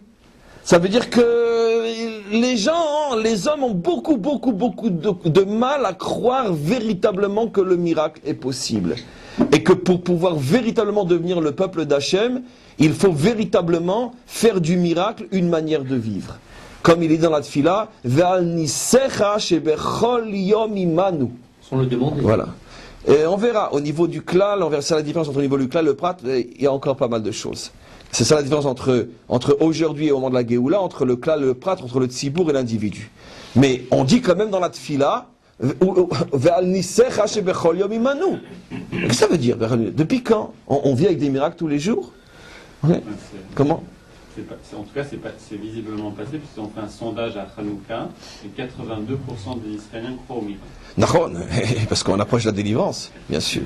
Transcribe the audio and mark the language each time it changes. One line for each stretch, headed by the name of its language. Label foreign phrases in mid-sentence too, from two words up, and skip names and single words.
French: Ça veut dire que les hommes ont beaucoup de mal à croire véritablement que le miracle est possible. Et que pour pouvoir véritablement devenir le peuple d'Hachem, il faut véritablement faire du miracle une manière de vivre. Comme il est dans la Tfila,
Hebrew: ועל ניסיך שבכל יום עמנו.
French: Sans le demander. Voilà. Et on verra au niveau du klal, on verra ça la différence entre le niveau du klal et le prat, il y a encore pas mal de choses. C'est ça la différence entre aujourd'hui et au moment de la Géoula, entre le klal et le prat, entre le tzibour et l'individu. Mais on dit quand même dans la Tfila,
Hebrew: ועל ניסיך שבכל יום עמנו.
French: Qu'est-ce que ça veut dire? Depuis quand on vit avec des miracles tous les jours? Ouais. Comment? En tout cas, c'est visiblement passé, puisqu'on fait un sondage à Hanouka, et 82% des Israéliens croient au miracle. Non, parce qu'on approche de la délivrance, bien sûr.